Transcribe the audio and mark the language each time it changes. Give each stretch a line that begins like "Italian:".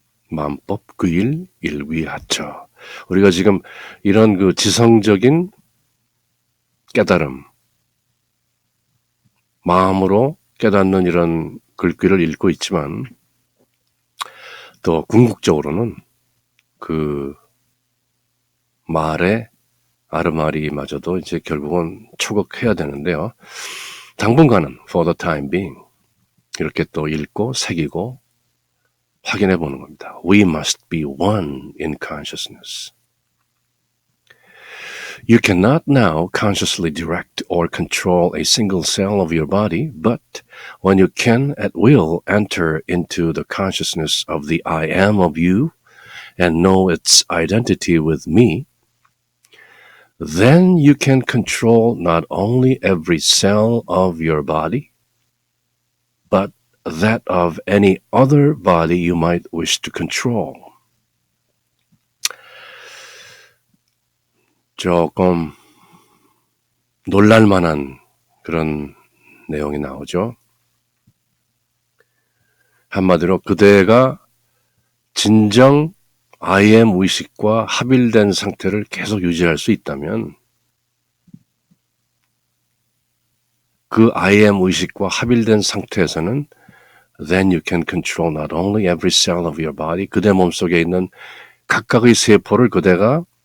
Korean: 만법 귀일 일귀하초. 우리가 지금 이런 그 지성적인 깨달음, 마음으로 깨닫는 이런 글귀를 읽고 있지만 또 궁극적으로는 그 말의 아르마리마저도 이제 결국은 초극해야 되는데요. 당분간은
English: for the time being
Korean: 이렇게 또 읽고 새기고 확인해 보는 겁니다.
English: We must be one in consciousness. You cannot now consciously direct or control a single cell of your body, but when you can at will enter into the consciousness of the I am of you and know its identity with me, then you can control not only every cell of your body, but that of any other body you might wish to control.
Korean: 조금 놀랄만한 그런 내용이 나오죠. 한마디로 그대가 진정 I am 의식과 합일된 상태를 계속 유지할 수 있다면 그 I am 의식과 합일된 상태에서는
English: then you can control not only every cell of your body,
Korean: 그대 몸속에 있는 각각의 세포를 그대가